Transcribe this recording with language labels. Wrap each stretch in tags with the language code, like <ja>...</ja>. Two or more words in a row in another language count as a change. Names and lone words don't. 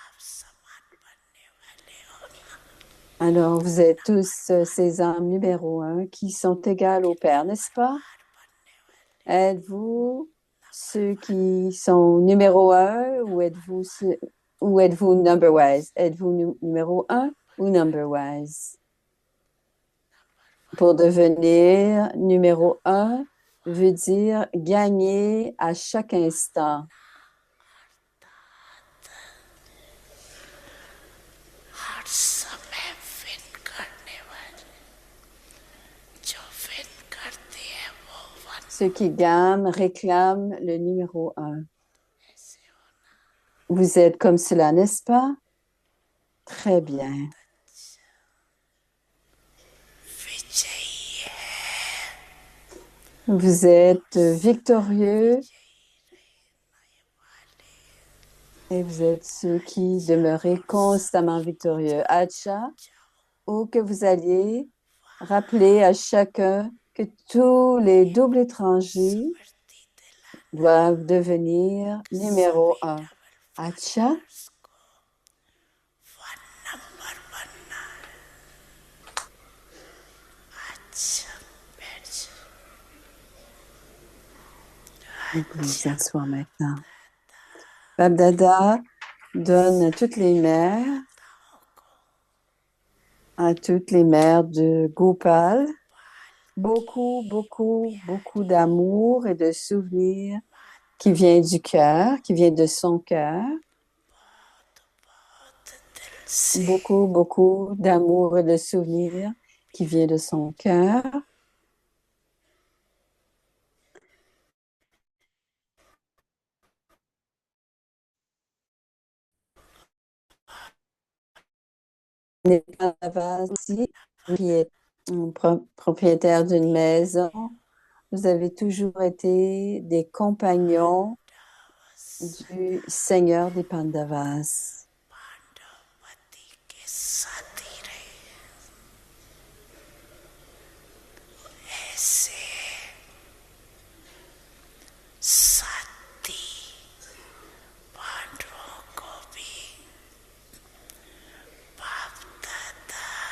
<fr>Alors, vous êtes tous ces âmes numéro 1 qui sont égales au Père, n'est-ce pas? Êtes-vous ceux qui sont numéro 1 ou êtes-vous ou êtes-vous</fr> <en>number wise?</en> <fr>Êtes-vous numéro 1 ou</fr> <en>number wise?</en> <fr>Pour devenir numéro 1 veut dire gagner à chaque instant.</fr> <hi>हर समय विन करने वाले जो विन करते हैं वो वन</hi> <fr>Ceux qui gagnent réclament le numéro 1. Vous êtes comme cela, n'est-ce pas? Très bien.</fr> <hi>विजयी है</hi> <fr>Vous êtes victorieux et vous êtes ceux qui demeurez constamment victorieux. Acha, où que vous alliez, rappelez à chacun que tous les doubles étrangers doivent devenir numéro 1. Acha,</fr> <en>one number</en> <hi>बनना है अच्छा बैठ जाओ</hi> <fr>vous pouvez vous asseoir maintenant. Babdada donne à toutes les mères de Gopal, beaucoup, beaucoup, beaucoup d'amour et de souvenirs qui vient du cœur, qui vient de son cœur.</fr> <hi>दिल से</hi> <fr>Beaucoup, beaucoup d'amour et de souvenirs qui vient de son cœur. Népal aussi, qui est propriétaire d'une maison. Vous avez toujours été des compagnons du Seigneur des Pandavas.</fr> <hi>पांडवती के साथी रहे ऐसे साथी पांडवों को भी बाप दादा</hi>